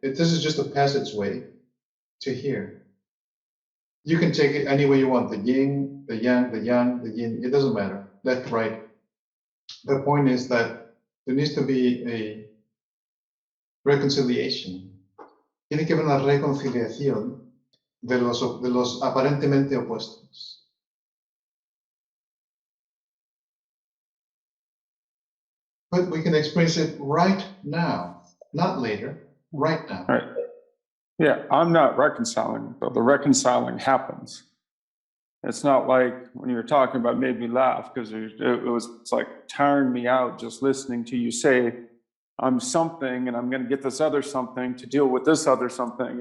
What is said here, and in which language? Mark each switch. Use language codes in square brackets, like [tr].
[en] This is just a passageway to here. You can take it any way you want. The yin, the yang, the yin. It doesn't matter. Left, right. The point is that there needs to be a reconciliation. [es] Tiene que haber una reconciliación de los aparentemente opuestos. [en] But we can experience it right now, not later, right now. Right. Yeah, I'm not reconciling, but the reconciling happens. It's not like when you were talking about made me laugh because it's like tiring me out just listening to you say, I'm something and I'm going to get this other something to deal with this other something.